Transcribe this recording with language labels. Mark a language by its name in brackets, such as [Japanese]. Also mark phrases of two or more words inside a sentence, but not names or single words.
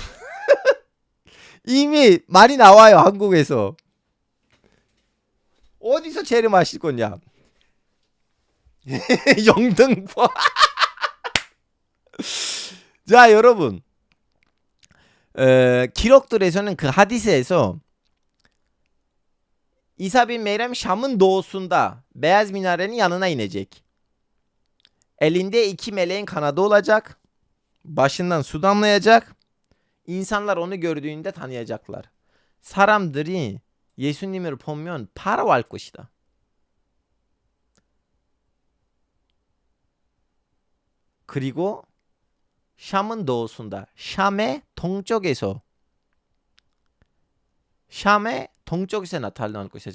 [Korean] 이미 말이 나와요. 한국에서. 어디서 재림하실 거냐? 영등포. 자, 여러분, 기록들에서는 그 하디스에서 [Turkish] İsa bin Meryem Şam'ın doğusunda beyaz minarenin yanına inecek. Elinde 2 meleğin kanadı olacak. Başından su damlayacak. İnsanlar onu gördüğünde tanıyacaklar. [Korean] 사람들이 예수님을 보면 바라볼 것이다. 그리고 샴은 도우순다. 샴의 동쪽에서 나타날 것이죠.